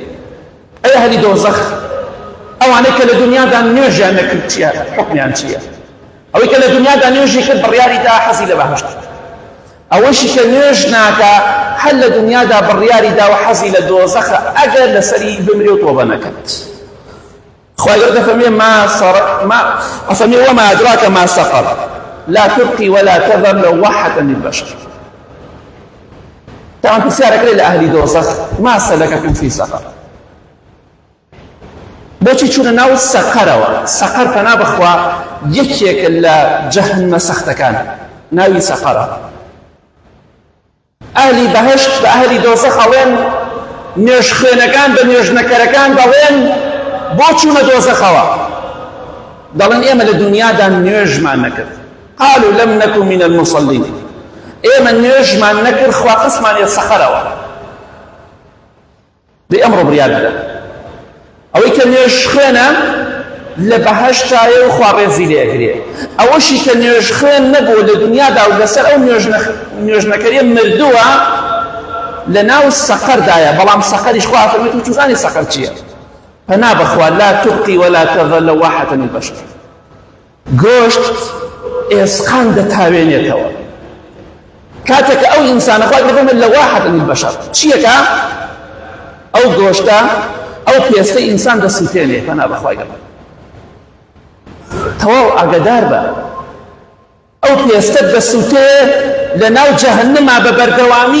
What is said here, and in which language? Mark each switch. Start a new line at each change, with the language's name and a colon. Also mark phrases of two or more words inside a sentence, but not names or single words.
Central Kurdish: ئەی ئەهلی دۆزەخ، ئەوانەی کە لە دنیادا نوێژیان نەکرد چییە؟ حوکمیان چییە؟ ئەوەی کە لە دنیادا نوێژی کرد بڕیاری دا حەزی لە بەهەشت، ئەوەشی کە نوێژ ناکە هەر لە دنیادا بڕیاری دا و حەزی لە دۆزەخە ئەگەر لەسەری بمرێ و تۆبە نەکەت. خوای گەورە دەفەرمێ
Arabic: وما أدراك ما سقر لا تبقي ولا تذر لواحة للبشر.
Central Kurdish: طبعا پرسیارەکەی لە ئەهلی دۆزەخ
Arabic: ما سەلەکەکم فی سەقر.
Central Kurdish: بۆچی چوونە ناو سەقەرەوە؟ سەقەر پەنا بخوا یەکێکە لە جەهەنمە سەختەکان، ناوی سەقەرە. ئەهلی بەهەشت بە ئەهلی دۆزەخ ئەڵێن، نوێژ خوێنەکان بە نوێژ نەکەرەکان دەڵێن بۆ چوونە دۆزەخەوە؟ دەڵێن ئێمە لە دنیادا نوێژمان نەکرد.
Arabic: قالوا لم نكن من المصلين.
Central Kurdish: ئێمە نوێژمان نەکرد، خوا قسمانیە سەقەرەوە. دەی ئەمڕۆ بڕیار بدە ئەوەی کە نوێژ خوێنە لە بەهەشتایە و خوا ڕێزی لێ ئەگرێ. ئەوەشی کە نوێژ خوێن نەبوو لە دنیادا و لەسەر ئەو نوێژ نەکەریە مردووە لە ناو سەقەردایە. بەڵام سەقەریش خوا فەرمێت و چوزانی سەقەر چییە؟ پەنا بخوا
Arabic: لا تبقي ولا تذر لواحة للبشر.
Central Kurdish: گۆشت ئێسقان دەتاوێنێتەوە. کاتێک ئەو ئینسانە خوا دەفەرمێت
Arabic: لواحة للبشر
Central Kurdish: چییەکە؟ ئەو گۆشتە، ئەو پێستەی ئینسان دەسووتێنێ. پەنا بەخوای گەورە تەواو ئاگادار بە ئەو پێستە دەسووتێ لە ناو جەهەنەما بە بەردەوامی.